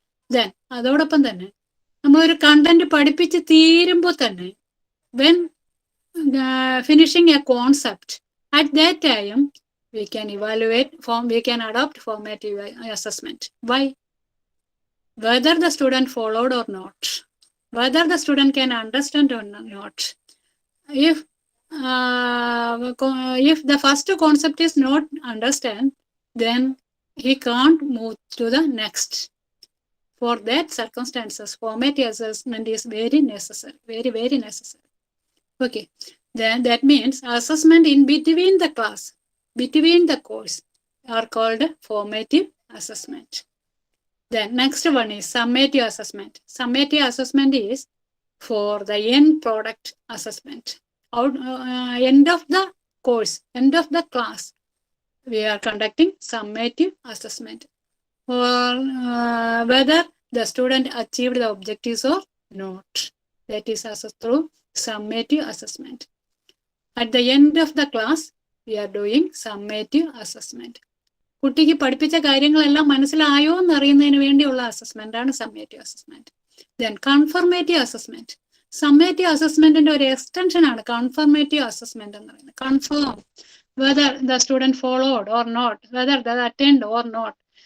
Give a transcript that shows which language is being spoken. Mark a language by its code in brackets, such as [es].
[ml] Then അതോടൊപ്പം തന്നെ നമ്മളൊരു കണ്ടന്റ് പഠിപ്പിച്ച് തീരുമ്പോൾ തന്നെ [en] When finishing a concept at that time we can adopt formative assessment. Why? Whether the student followed or not, whether the student can understand or not. If the first concept is not understand, then he can't move to the next. For that circumstances, formative assessment is very necessary, very, very necessary. Okay, then that means assessment in between the class, between the course are called formative assessment. Then next one is summative assessment. Summative assessment is for the end product assessment. End of the course, end of the class, we are conducting summative assessment for whether the student achieved the objectives or not. That is assessed through summative assessment. At the end of the class, we are doing summative assessment. [ml] കുട്ടിക്ക് പഠിപ്പിച്ച കാര്യങ്ങളെല്ലാം മനസ്സിലായോ എന്നറിയുന്നതിന് വേണ്ടിയുള്ള assessment ആണ് summative assessment. Then confirmative assessment. Summative അസസ്മെന്റിന്റെ ഒരു extension ആണ് confirmative assessment എന്ന് പറയുന്നത്. [en] Confirm whether the student followed or not, whether the attend or not.